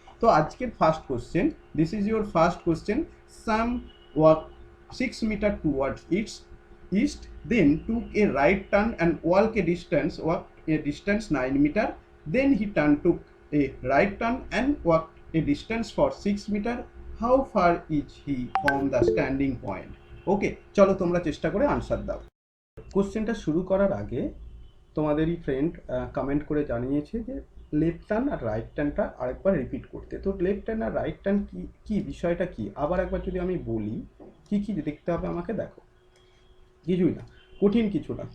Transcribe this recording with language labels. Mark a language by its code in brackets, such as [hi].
[bn] তো আজকের [en] First question, this is your first question. Sam walk 6 metre towards east, then took a right turn and walk a distance 9 metre, then he turn took a right turn and walk a distance for 6 metre. How far is he from the standing point? [bn] ওকে, চলো তোমরা চেষ্টা করে answer দাও। কোশ্চেনটা শুরু করার আগে তোমাদেরই ফ্রেন্ড কমেন্ট করে জানিয়েছে যে লেফট টার্ন আর রাইট টার্নটা আরেকবার রিপিট করতে। তো লেফট টার্ন আর রাইট টার্ন কি বিষয়টা কি আবার একবার যদি আমি বলি, কি দেখতে হবে আমাকে, দেখো কিছুই না, কঠিন কিছু না।